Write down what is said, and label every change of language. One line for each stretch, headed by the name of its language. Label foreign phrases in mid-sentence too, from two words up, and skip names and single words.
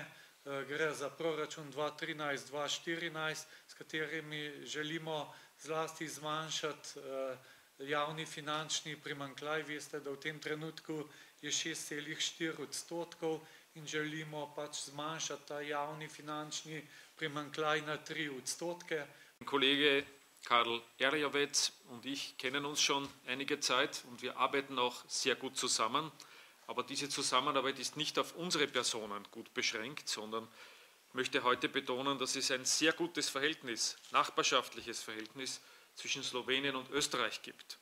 Slovenian: Gre za proračun 2013-2014, s katerimi želimo zlasti zmanjšati javni finančni primanjkljaj. Veste, da v tem trenutku je 6,4% in želimo pač zmanjšati ta javni finančni primanjkljaj na 3%.
German: Kollege Karl Erjavec und ich kennen uns schon einige Zeit und wir arbeiten auch sehr gut zusammen. Aber diese Zusammenarbeit ist nicht auf unsere Personen gut beschränkt, sondern ich möchte heute betonen, dass es ein sehr gutes Verhältnis, nachbarschaftliches Verhältnis zwischen Slowenien und Österreich gibt.